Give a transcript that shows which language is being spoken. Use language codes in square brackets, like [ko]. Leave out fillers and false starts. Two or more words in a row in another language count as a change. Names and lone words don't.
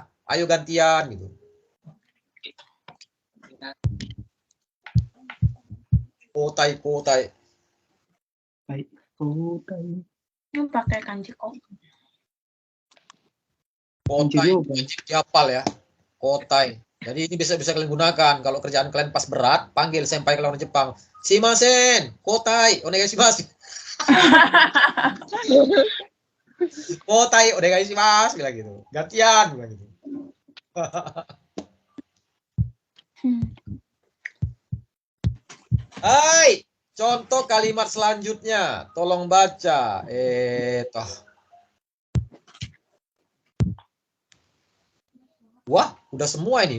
[id] Ayo gantian gitu. Kotai. Ini pakai kanji kok. Kotai, diapal ya. Kotai. Jadi ini bisa kalian gunakan. Kalau kerjaan kalian pas berat, panggil senpai kalau orang Jepang. [ja] しません、交代、お願いします. 交代、お願いします, [id] bilang gitu. Gantian, bilang gitu. Hai, contoh kalimat selanjutnya. Tolong baca. Wah, udah semua ini.